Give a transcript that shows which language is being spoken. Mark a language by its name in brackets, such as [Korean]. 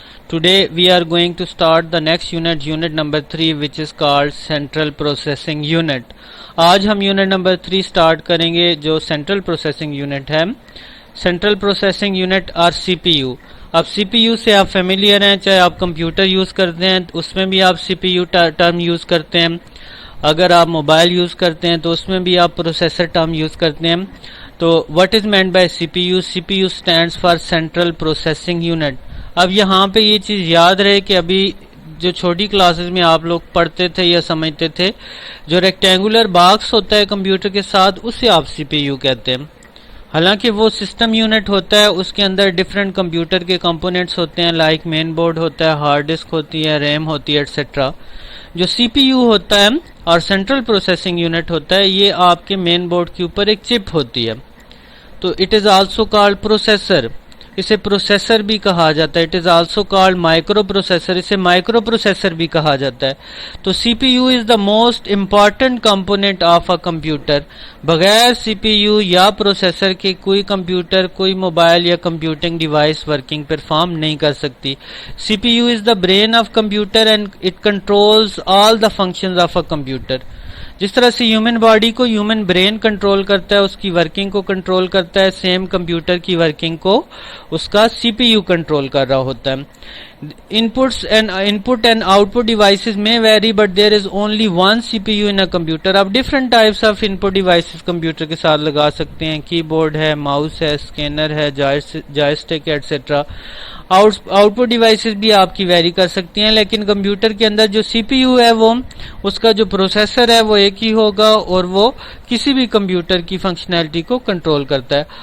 [English] Today we are going to start the next unit, unit number 3, which is called Central Processing Unit. [Urdu] آج ہم unit number 3 start کریں گے جو Central Processing Unit ہے. Central Processing Unit اور CPU. اب CPU سے آپ فیملیئر ہیں, چاہے آپ کمپیوٹر یوز کرتے ہیں اس میں بھی آپ CPU ٹرم یوز کرتے ہیں, اگر آپ موبائل یوز کرتے ہیں تو اس میں بھی آپ پروسیسر ٹرم یوز کرتے ہیں. [English] تو what is meant by CPU? CPU stands for Central Processing Unit. [Urdu] اب یہاں پہ یہ چیز یاد رہے کہ ابھی جو چھوٹی کلاسز میں آپ لوگ پڑھتے تھے یا سمجھتے تھے, جو ریکٹینگولر باکس ہوتا ہے کمپیوٹر کے ساتھ اسے آپ CPU کہتے ہیں. حالانکہ وہ سسٹم یونٹ ہوتا ہے, اس کے اندر ڈفرینٹ کمپیوٹر کے کمپوننٹس ہوتے ہیں, لائک مین بورڈ ہوتا ہے, ہارڈ ڈسک ہوتی ہے, ریم ہوتی ہے, ایٹسٹرا. جو CPU ہوتا ہے اور سینٹرل پروسیسنگ یونٹ ہوتا ہے, یہ آپ کے مین بورڈ کے اوپر ایک چپ ہوتی ہے. تو [English] it is also called processor, [Urdu] اسے پروسیسر بھی کہا جاتا ہے. [English] it is also called microprocessor, [Urdu] اسے مائکرو پروسیسر بھی کہا جاتا ہے. [English] تو CPU is the most important component of a computer. [Urdu] بغیر CPU یا پروسیسر کے کوئی کمپیوٹر, کوئی موبائل یا کمپیوٹنگ ڈیوائس ورکنگ پرفارم نہیں کر سکتی. [English] CPU is the brain of computer and it controls all the functions of a computer. [Urdu] جس طرح سے ہیومن باڈی کو ہیومن برین کنٹرول کرتا ہے, اس کی ورکنگ کو کنٹرول کرتا ہے, سیم کمپیوٹر کی ورکنگ کو اس کا CPU کنٹرول کر رہا ہوتا ہے. [English] Input and output devices may vary, but there is only one CPU in a computer. [Urdu] اب [English] different types of input devices [Urdu] computer کے ساتھ لگا سکتے ہیں, کی بورڈ ہے, ماؤس ہے, اسکینر ہے, جوائسٹک ہے, ایٹسٹرا. آؤٹ پٹ ڈیوائسز بھی آپ کی ویری کر سکتی ہیں, لیکن کمپیوٹر کے اندر جو CPU ہے وہ اس کا جو پروسیسر ہے وہ ایک ہی ہوگا اور وہ کسی بھی کمپیوٹر کی فنکشنالٹی کو کنٹرول کرتا ہے.